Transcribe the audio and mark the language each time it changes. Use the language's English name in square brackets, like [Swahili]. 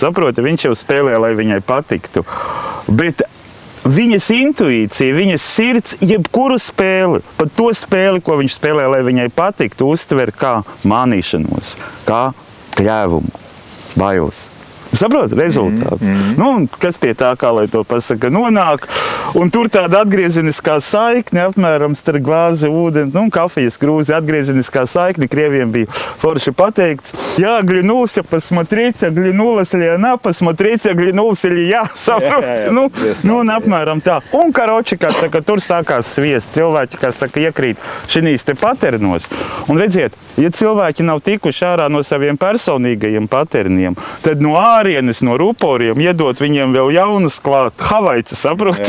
[Latvian] Saproti, viņš jau spēlē, lai viņai patiktu. Bet viņas intuīcija, viņas sirds, jebkuru spēli, pat to spēli, ko viņš spēlē, lai viņai patiktu, uztver kā mānīšanos, kā kļēvumu, bailes. Saprot, rezultāts. Nu, kas pie tā, kā lai to pasaka, nonāk. Un tur tāda atgriezeniskā saikne, apmēram starp glāzi ūdeni, nu, kafijas krūzi, atgriezeniskā saikne. Krieviem bija forši pateikts. [Russian] Jā, глянулся, посмотрите, глянулась ли она, посмотрите, глянулся ли я. [Latvian] Saprot? Nu, un apmēram tā. Un, karoči, kā saka, tur sākās sviest. Cilvēki, kā saka, iekrīt šinīs te paternos. Un redziet, ja cilvēki nav tikuši ārā no saviem personīgajiem paterniem, tad no ārienes, no ruporiem, iedot viņiem vēl jaunus klāt, havaici, saprot?